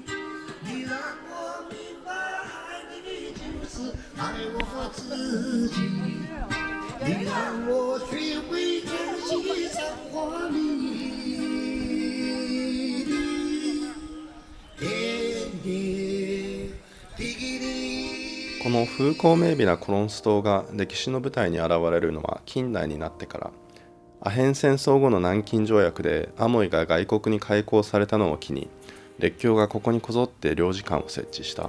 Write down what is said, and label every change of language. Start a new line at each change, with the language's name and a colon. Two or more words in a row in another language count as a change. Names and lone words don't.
Chinese: 你让我明白，爱你就是爱我自己。你让我学会珍惜生活里。
Japanese: この風光明媚なコロンス島が歴史の舞台に現れるのは近代になってから。アヘン戦争後の南京条約でアモイが外国に開港されたのを機に列強がここにこぞって領事館を設置した。